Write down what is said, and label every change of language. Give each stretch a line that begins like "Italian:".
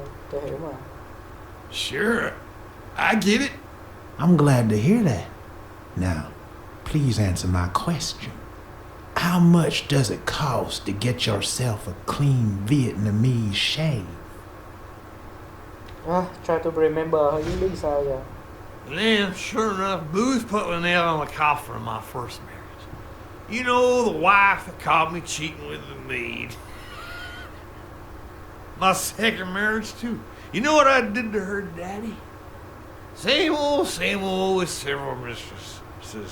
Vietnamese: Tôi hiểu mà.
English: Sure, I get it. I'm glad to hear that. Now, please answer my question. How much does it cost to get yourself a clean Vietnamese shave? Try to remember
Vietnamese: thôi chứ biết sao giờ.
English: Yeah, sure enough, Booth put the nail on the coffin of my first marriage. You know, the wife that caught me cheating with the maid. My second marriage, too. You know what I did to her daddy? Same old with several mistresses.